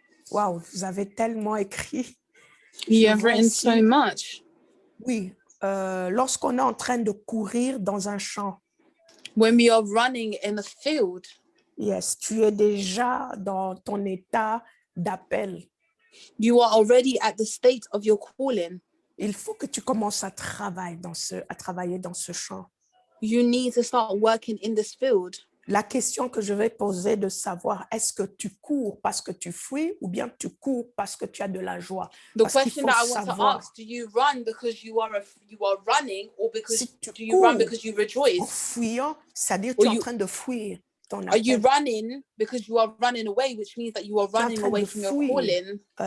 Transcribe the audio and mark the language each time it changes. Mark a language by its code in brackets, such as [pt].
[fr] Wow, vous avez tellement écrit. [en] You [fr] Je [en] have [fr] vois [en] written [fr] ici- [en] so much. [fr] Oui, lorsqu'on est en train de courir dans un champ, [en] when we are running in a field, yes, [fr] tu es déjà dans ton état d'appel. [en] You are already at the state of your calling. [fr] Il faut que tu commences à travailler dans ce champ. [en] You need to start working in this field. [fr] La question que je vais poser de savoir, est-ce que tu cours parce que tu fuis ou bien tu cours parce que tu as de la joie? [en] The question that I want to ask, do you run because you are running or because [fr] si [en] do you run because you rejoice? [fr] En fuyant, c'est-à-dire tu es en train de fuir ton appel. [en] Are you running because you are running away, which means that you are running away from your calling?